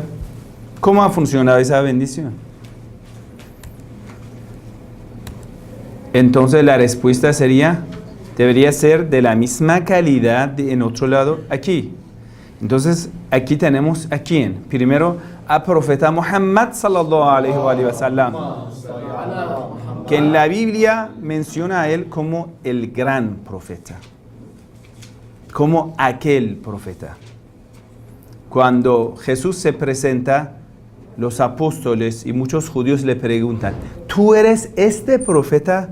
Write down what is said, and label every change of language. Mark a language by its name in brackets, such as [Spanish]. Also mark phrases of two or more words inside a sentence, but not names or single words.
[Spanish] ¿Cómo ha funcionado esa bendición? Entonces la respuesta debería ser de la misma calidad en otro lado aquí. Entonces aquí tenemos a quién. Primero a profeta Muhammad [Arabic] صلى الله عليه وسلم, [Spanish] que en la Biblia menciona a él como el gran profeta, como aquel profeta. Cuando Jesús se presenta, los apóstoles y muchos judíos le preguntan, ¿tú eres este profeta?